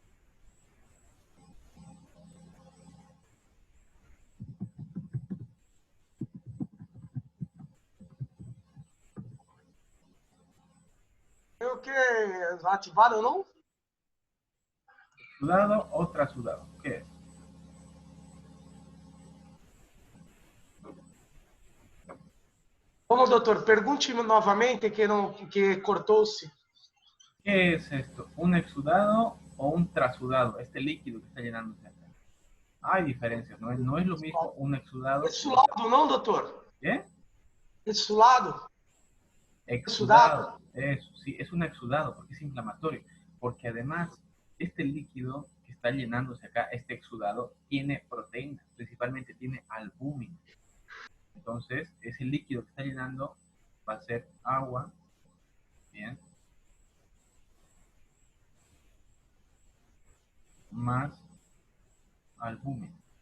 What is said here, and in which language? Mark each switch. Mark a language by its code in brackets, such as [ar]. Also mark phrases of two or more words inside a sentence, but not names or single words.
[es] Creo que ativado, ¿no? ¿Exudado o trasudado? ¿Qué es? [pt] Vamos, doutor, pergunte-me novamente que cortou-se. [es] ¿Qué es esto? ¿Un exudado o un trasudado? Este líquido que está llenándose acá. Hay diferencias, no es lo mismo un exudado que un [pt] Exulado, não, doutor? [es] ¿qué? [pt] Exulado. [es] Exudado. Exudado. Eso, sí, es un exudado porque es inflamatorio. Porque además, este líquido que está llenándose acá, este exudado, tiene proteínas, principalmente tiene albúmina. Entonces, ese líquido que está llenando va a ser agua, bien, más albúmina.